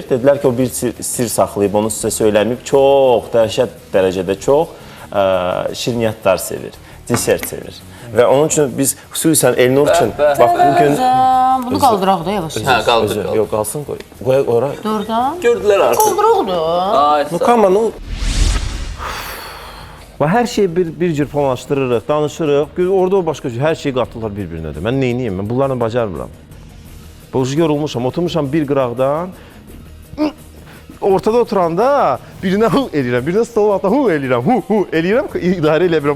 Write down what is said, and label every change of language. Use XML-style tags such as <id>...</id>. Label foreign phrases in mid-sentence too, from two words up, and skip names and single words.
<az>Dedilər ki, o bir sir saxlayıb, onu sizə söyləməyib. Çox, dəhşət dərəcədə çox şirniyyatlar sevir, desert sevir. Və onun üçün biz xüsusən Elnur üçün, bax bugün... Bunu qaldıraq da yavaş. Hə, qaldır. Yox, qalsın qoy. Qoy ora. Doğrudan. Gördülər artıq. Qaldıraq da. Ay,</az> <en>No, come on.</en> <az>Və hər şeyi bir cür planlaşdırırıq, danışırıq. Orada o başqa hər şeyi qatırlar bir-birinə də. Mən neyniyim? Mən bunlarla bacarmıram. Boğucu yorulmuşam, oturmuşam bir qıraqdan. Ortada oturanda birinə hu eləyirəm, birinə stolun altına hu eləyirəm, hu eləyirəm, idarə elə bilirəm.</az>